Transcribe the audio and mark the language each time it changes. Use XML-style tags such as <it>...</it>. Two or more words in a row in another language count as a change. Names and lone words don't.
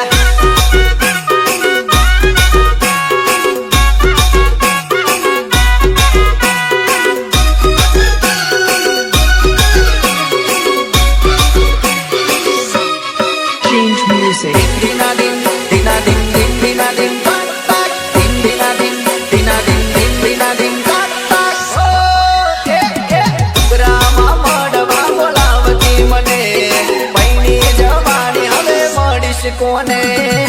<en>Change music. Dina din, dina din, din dina din, tak tak. Din dina din, dina din, din dina din, tak tak.</en> <gu>ગ્રામમાં મળવા બોલાવતી મને પૈણી જવાની હવે મળીશ કોને</gu>